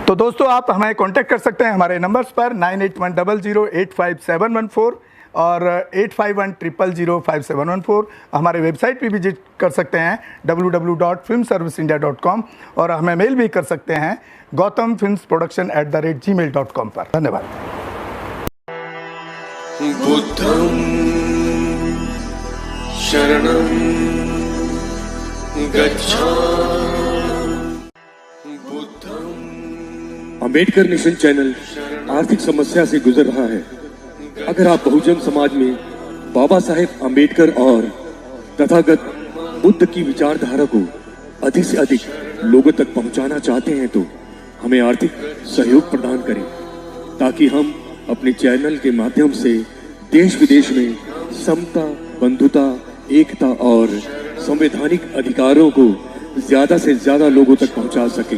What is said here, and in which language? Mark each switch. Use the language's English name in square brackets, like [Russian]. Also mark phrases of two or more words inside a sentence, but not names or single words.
[Hindi] तो दोस्तों आप हमें कांटेक्ट कर सकते हैं हमारे नंबर्स पर 9810085714 और 8510005714। हमारे वेबसाइट पे विजिट कर सकते हैं www.filmserviceindia.com और हमें मेल भी कर सकते हैं gautamfilmsproduction@gmail.com पर। धन्यवाद। [Pali] बुद्धं शरणं गच्छामि बुद्धं। [Hindi] अंबेडकर नेशन चैनल आर्थिक समस्या से गुजर रहा है। अगर आप बहुजन समाज में बाबा साहेब अंबेडकर और तथागत बुद्ध की विचारधारा को अधिक से अधिक लोगों तक पहुंचाना चाहते हैं तो हमें आर्थिक सहयोग प्रदान करें ताकि हम अपने चैनल के माध्यम से देश विदेश में समता, बंधुता, एकता और संवैधानिक अधिकारों को ज्यादा से ज्यादा लोगों तक पहुंचा सकें।